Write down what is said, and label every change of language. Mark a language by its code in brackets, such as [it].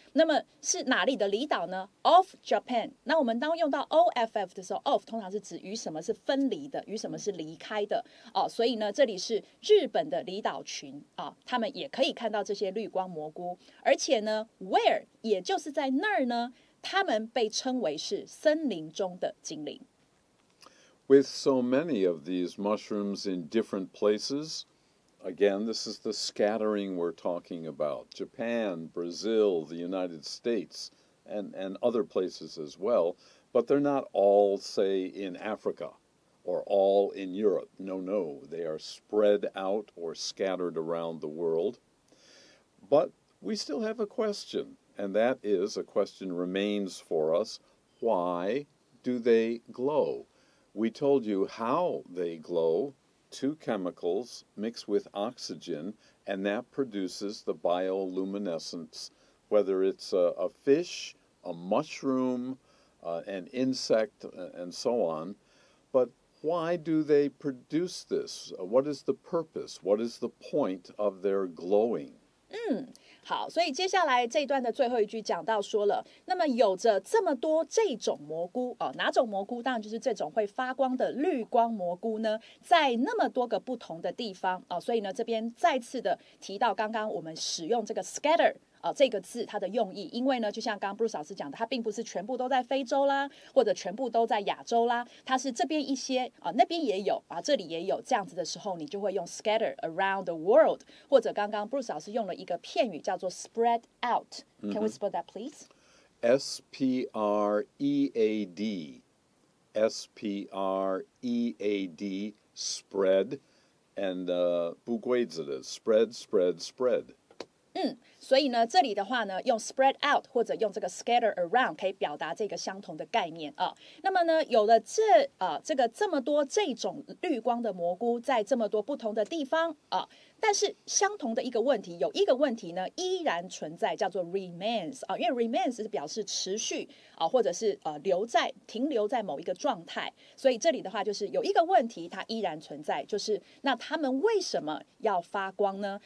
[zh] 那么是哪里的离岛呢 ？ Off Japan。那我们当用到 off 的时候 ，off 通常是指与什么是分离的，与什么是离开的所以呢，这里是日本的离岛群他们也可以看到这些绿光蘑菇，而且呢 ，where 也就是在那儿呢，他们被称为是森林中的精灵。 [en] With so many of these mushrooms in different places.Again, this is the scattering we're talking about. Japan, Brazil, the United States, and other places as well. But they're not all, say, in Africa or all in Europe. No. They are spread out or scattered around the world. But we still have a question, and that is, a question remains for us. Why do they glow? We told you how they glow.Two chemicals mix with oxygen, and that produces the bioluminescence, whether it's a fish, a mushroom, an insect, and so on. But why do they produce this? What is the purpose? What is the point of their glowing? [zh] 好，所以接下来这一段的最后一句讲到说了，那么有着这么多这种蘑菇哪种蘑菇？当然就是这种会发光的绿光蘑菇呢，在那么多个不同的地方所以呢，这边再次的提到刚刚我们使用这个 scatter。这个字它的用意，因为呢，就像刚刚 Bruce 老师讲的，它并不是全部都在非洲啦，或者全部都在亚洲啦，它是这边一些那边也有这里也有，这样子的时候，你就会用 scatter around the world，或者刚刚 Bruce 老师用了一个片语叫做 spread out。 [en] Can we spell that, please? S-P-R-E-A-D. S-P-R-E-A-D. Spread. And 不规则的 spread, spread, spread. [zh] 所以呢，这里的话呢，用 spread out 或者用这个 scatter around 可以表达这个相同的概念那么呢，有了这么多这种绿光的蘑菇，在这么多不同的地方但是相同的一个问题，有一个问题呢依然存在，叫做 remains 因为 remains 是表示持续或者是停留在某一个状态，所以这里的话就是有一个问题它依然存在，就是那他们为什么要发光呢？